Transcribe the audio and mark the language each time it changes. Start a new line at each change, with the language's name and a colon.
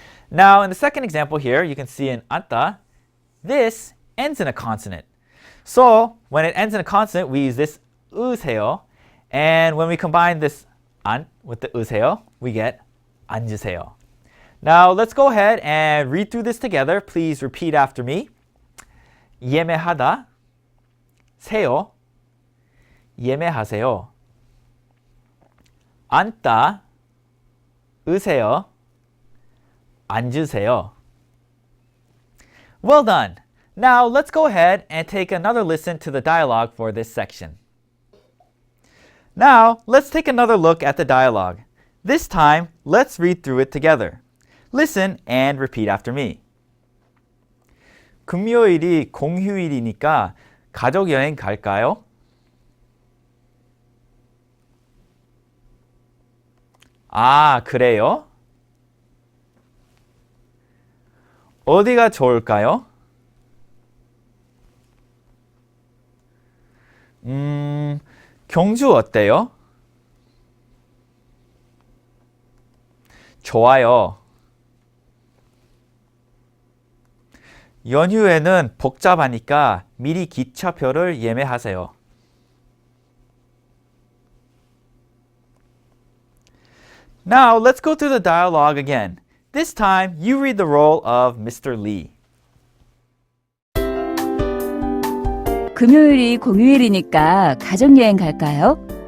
English: Now in the second example here, you can see in 앉다, this ends in a consonant. So when it ends in a consonant, we use this 으세요, and when we combine this 안 with the 으세요, we get 앉으세요. Now let's go ahead and read through this together. Please repeat after me.
Korean: 예매하다, 세요, 예매하세요. 앉다, 으세요, 앉으세요.
English: Well done. Now let's go ahead and take another listen to the dialogue for this section. Now let's take another look at the dialogue. This time, let's read through it together. Listen and repeat after me.
Korean: 금요일이 공휴일이니까 가족 여행 갈까요? 아, 그래요? 어디가 좋을까요? 경주 어때요? 좋아요. 연휴에는 복잡하니까 미리 기차표를 예매하세요.
English: Now, let's go through the dialogue again. This time, you read the role of Mr. Lee.
Korean: 금요일이 공휴일이니까 가족여행 갈까요?